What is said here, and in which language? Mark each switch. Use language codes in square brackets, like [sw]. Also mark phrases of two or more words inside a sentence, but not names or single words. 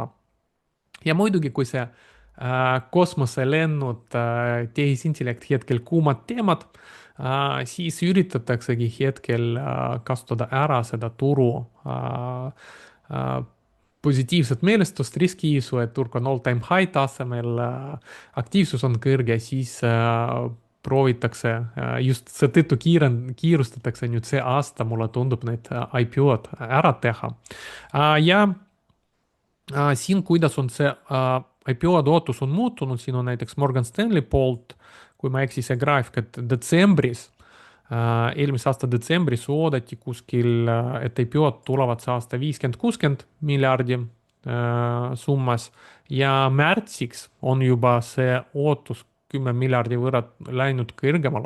[et] Ja muidugi, kui see kosmoselennud, tehisintellekt hetkel kuumad teemad, siis üritataksegi hetkel kasutada ära seda turu positiivset meelestust, riskiisu, et turg on [en] all-time high [et] tasemel, aktiivsus on kõrge, siis proovitakse, just seetõttu kiirustatakse nüüd see aasta, mulle tundub, need IPO-d ära teha. Ja siin, kuidas on see IPO-de ootus on muutunud, siin on näiteks Morgan Stanley poolt, kui ma ei eksi, see graafik, et detsembris, eelmise aasta detsembris oodati kuskil, et IPO-d tulevad see aasta 50-60 miljardi summas ja märtsiks on juba see ootus 10 miljardi võrra läinud kõrgemale.